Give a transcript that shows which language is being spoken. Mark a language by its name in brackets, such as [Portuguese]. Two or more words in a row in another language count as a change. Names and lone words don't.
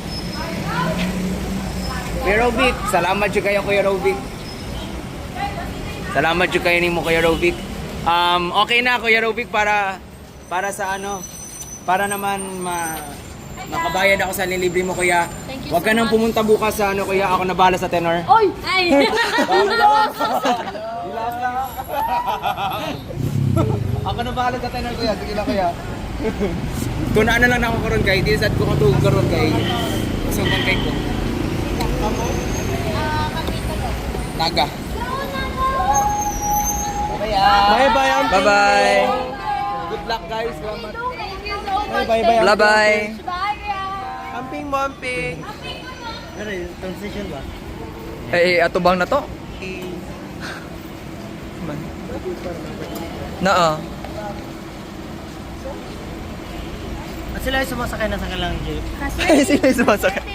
[Filipino] Kuya Robic, salamat dyan kayo Kuya Robic. Salamat dyan kayo ni mo Kuya Robic. Okay na Kuya Robic para sa ano, para naman makabayad ako sa nilibre mo Kuya. [English] Thank you [Filipino] Huwag ka [English] so [Filipino] nang [English] much. [Filipino] pumunta bukas sa ano Kuya, ako na bahala sa tenor. Oy! Ay! Ako na bahala sa tenor Kuya, sige lang Kuya. [Cebuano] Kung ano lang ako karon kay, di sad ko katulog karon kay. So kay ko. Taga. [English] Bye-bye, auntie. Bye-bye. Good luck guys. Salamat. Bye-bye, auntie. Bye-bye. [Cebuano] Amping mo, amping. Ano yun? Transition ba? Ato bang na to? Oo. [Filipino] At sila ay sumasakay na sa kalang jeep. Sila yung sumasakay.